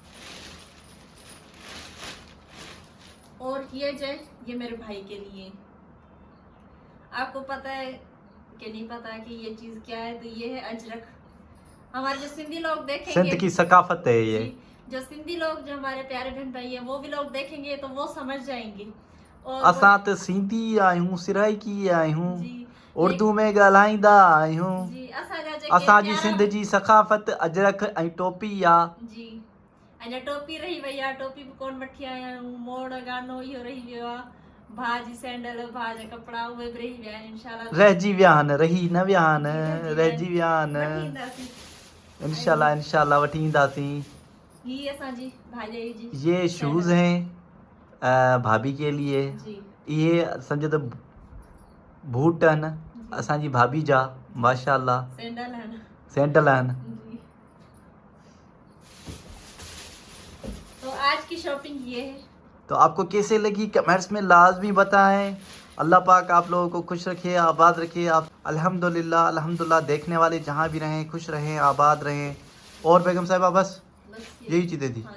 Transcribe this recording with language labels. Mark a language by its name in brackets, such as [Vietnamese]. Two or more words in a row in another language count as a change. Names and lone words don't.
[Urdu] اور یہ میرے بھائی کے لیے. آپ کو پتا ہے کہ نہیں پتا کہ یہ چیز کیا ہے? تو یہ ہے اجرک. ہمارے جو سندھی لوگ دیکھیں گے, سندھ کی ثقافت ہے یہ. جی، جو سندھی لوگ، جو ہمارے پیارے بہن بھائی ہے، وہ بھی لوگ دیکھیں گے تو وہ سمجھ جائیں گے. और [Sindhi] असां त सिंधी आहियूं, सिराइकी आहियूं, जी उर्दू में ॻाल्हाईंदा आहियूं। जी असांजी सिंध जी सकाफत अजरक ऐं टोपी आहे। जी अञा टोपी रही वई आहे, टोपी भी कोन वठी आया आहियूं। मोड़ गानो इहो रही वियो आहे। भाउ जी सैंडल, भाउ जा कपिड़ा उहे बि रही विया आहिनि। इंशाल्लाह रहिजी विया आहिनि, रही न विया आहिनि, रहिजी विया वठी आहिनि। ईंदासीं। इंशाल्लाह इंशाल्लाह वठी ईंदासीं। ही असांजी भाॼाई जी [Urdu] یہ شوز ہیں بھابھی کے لیے. जी یہ سمجھو تو [Sindhi] बूट आहिनि असांजी भाभी जा, माशाल्लाह। सैंडल आहिनि। सैंडल आहिनि। [Urdu] جی۔ تو آج کی شاپنگ یہ ہے. تو آپ کو کیسے لگی کمنٹس میں لازمی بتائیں. اللہ پاک آپ لوگوں کو خوش رکھے، آباد رکھے۔ آپ الحمدللہ الحمدللہ، دیکھنے والے جہاں بھی رہیں خوش رہیں، آباد رہیں. اور بیگم صاحبہ بس یہی چیزیں تھی.